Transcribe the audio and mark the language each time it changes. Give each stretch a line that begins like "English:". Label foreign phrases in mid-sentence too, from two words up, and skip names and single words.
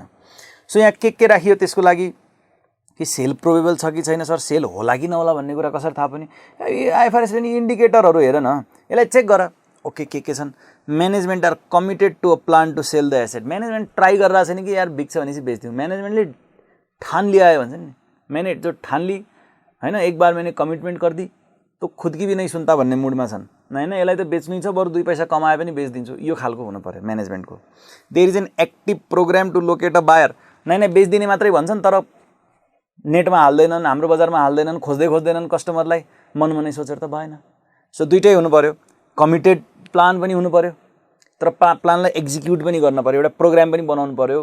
Nepali: सो यहाँ के राखियो त्यसको लागि कि
English: sale probable
Nepali: छ कि छैन सर, सेल होला कि नहोला भन्ने कुरा कसरी थाहा पनि? आइएफआरएस पनि इन्डिकेटरहरू हेर न, यसलाई चेक गर। ओके के छन्?
English: Management are committed to a plan to sell the asset.
Nepali: म्यानेजमेन्ट ट्राई गरिरहेको छैन कि यार बिक्छ भनेपछि बेच्दिउँ। म्यानेजमेन्टले
Hindi: ठान लिया
Nepali: भन्छ नि,
Hindi: मैंने जो ठान ली हैन, एक बार मैंने कमिटमेंट कर दी तो खुद की भी नहीं सुनता
Nepali: भन्ने मुडमा छन्। हैन यसलाई त बेच्नै छ, बरु 2 पैसा कमाए पनि बेच्दिन्छु, यो खालको हुनु पर्यो म्यानेजमेन्टको।
English: There is an active program to locate a buyer.
Nepali: नै बेच्दिने मात्रै भन्छन् तर नेटमा हाल्दैनन्, हाम्रो बजारमा हाल्दैनन्, खोज्दैनन् कस्टमरलाई, मनमनै सोचेर त भएन। सो दुईटै हुनु पर्यो,
English: committed plan
Nepali: पनि हुनु पर्यो तर प्लानलाई एक्जिक्युट पनि गर्न पर्यो, एउटा प्रोग्राम पनि बनाउनु पर्यो।